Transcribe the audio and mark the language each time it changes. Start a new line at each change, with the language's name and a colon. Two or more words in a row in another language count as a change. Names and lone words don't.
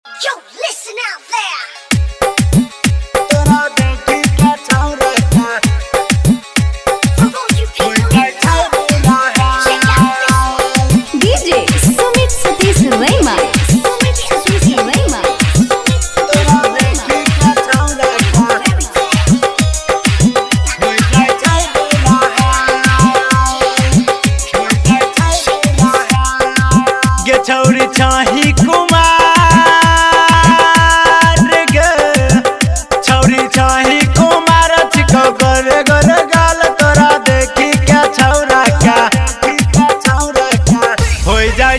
English: Yo, listen out there. For all you people in love, check out this one. DJ Sumit Satish Rema. Sumit Satish Rema.
Maithili: गे छौरी चाही कुमार गे छौरी चाही कुमार चिको गोरे गोरे गाल तोरा देखी क्या छौरा क्या हो जाय